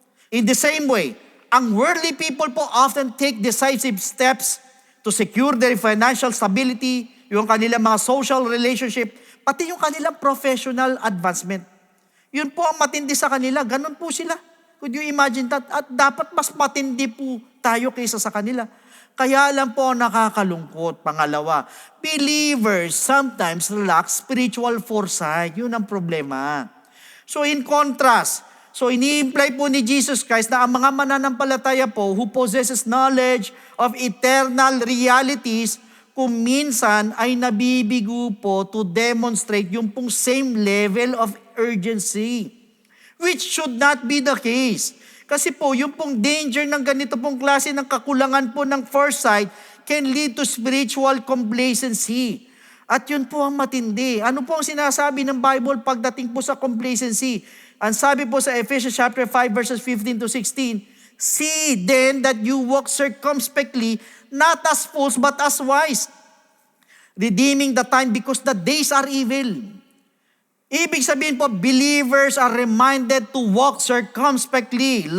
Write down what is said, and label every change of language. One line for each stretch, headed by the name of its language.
English: In the same way, ang worldly people po often take decisive steps to secure their financial stability,
Filipino: yung kanilang mga
English: social relationship,
Filipino: pati yung kanilang
English: professional advancement.
Filipino: Yun po ang matindi sa kanila. Ganun po sila.
English: Could you imagine that?
Filipino: At dapat mas matindi po tayo kaysa sa kanila. Kaya lang po nakakalungkot.
English: Pangalawa, believers sometimes lack spiritual foresight.
Filipino: Yun ang problema. So in contrast, so ini-imply po ni Jesus Christ na ang mga mananampalataya po
English: who possesses knowledge of eternal realities,
Filipino: kung minsan ay nabibigo po to demonstrate yung pong
English: same level of urgency. Which should not be the case.
Filipino: Kasi po, yung pong danger ng ganito pong klase ng kakulangan po ng foresight
English: can lead to spiritual complacency.
Filipino: At yun po ang matindi. Ano po ang sinasabi ng Bible pagdating po sa complacency? Ang sabi po sa Ephesians chapter 5 verses 15 to 16,
English: see then that you walk circumspectly, not as fools but as wise, redeeming the time because the days are evil.
Filipino: Ibig sabihin po,
English: believers are reminded to walk circumspectly.